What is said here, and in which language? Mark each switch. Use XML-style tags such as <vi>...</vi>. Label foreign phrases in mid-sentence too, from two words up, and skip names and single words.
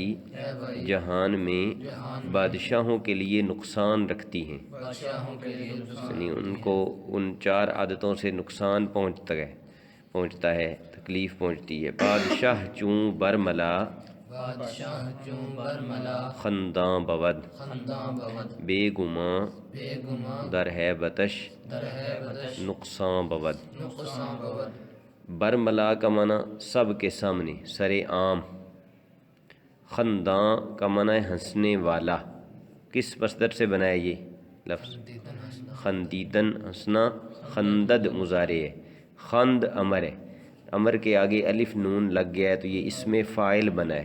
<ur>اے بھائی جہان میں بادشاہوں کے لیے نقصان رکھتی ہیں، بادشاہوں کے لیے نقصان، یعنی ان کو ان چار عادتوں سے نقصان پہنچتا ہے، تکلیف پہنچتی ہے۔</ur> <fa>بادشاہ چوں برملا بادشاہ چوں برملا، خنداں بود، خنداں بود، بے گماں بے گماں، در ہے بتش در ہے بدش، نقصاں بود۔ نقصان بود۔</fa> <ur>برملا کا معنی سب کے سامنے، سر عام۔ خنداں کا معنی ہے ہنسنے والا۔ کس مصدر سے بنا ہے یہ لفظ؟ خندیدن ہنسنا، خندد مضارع ہے، خند امر ہے، امر کے آگے الف نون لگ گیا ہے تو یہ اسم فاعل بنا ہے۔</ur>